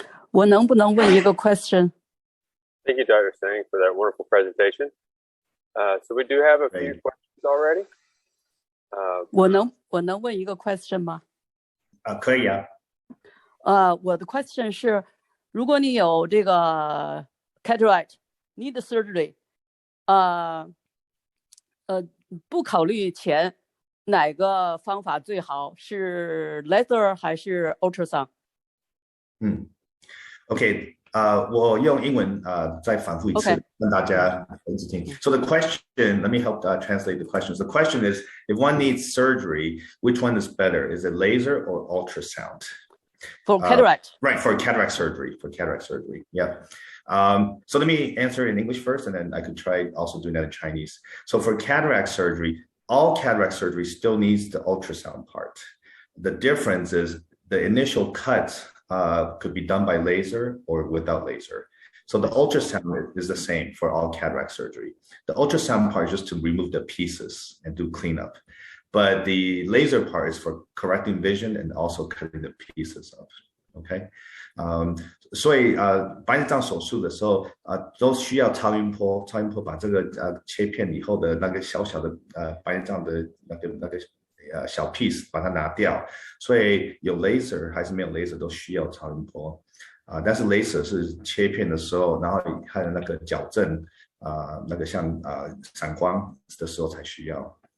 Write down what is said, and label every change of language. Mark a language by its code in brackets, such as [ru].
[zh] 我能不能问一个 question? [en] Thank you, Dr. Tseng, for that wonderful presentation. So we do have a few questions already. [zh] 我能问一个 question 吗？可以啊。我的 question 是，如果你有这个 [en] cataract need surgery， [zh] 不考虑钱，哪个方法最好？是 laser 还是 ultrasound？ OK， 我用英文再反复一次，让大家一起听。 [en] So the question, let me help translate the questions. The question is, if one needs surgery, which one is better? Is it laser or ultrasound? For cataract. Right, for cataract surgery. Yeah. So let me answer in English first, and then I could try also doing that in Chinese. So for cataract surgery, all cataract surgery still needs the ultrasound part. The difference is the initial cut could be done by laser or without laser. So the ultrasound is the same for all cataract surgery. The ultrasound part is just to remove the pieces and do cleanup. But the laser part is for correcting vision and also cutting the pieces up. [zh] OK， 所以白内障手术的时候都需要超音波把这个切片以后的那个小小的白内障的那个小 piece 把它拿掉，所以有 laser 还是没有 laser 都需要超音波但是 laser 是切片的时候，然后还有那个矫正那个像散光的时候才需要。